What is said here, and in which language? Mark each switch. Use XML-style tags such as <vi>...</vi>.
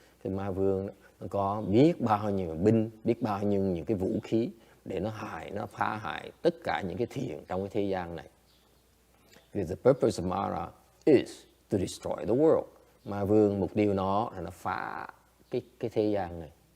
<vi>Thì ma vương nó có biết bao nhiêu binh, biết bao nhiêu những cái vũ khí để nó phá hại tất cả những cái thiện trong cái thế gian này.</vi> <en>Because the purpose of Mara is to destroy the world.</en> <vi>Ma vương mục tiêu nó là nó phá cái thế gian này.</vi>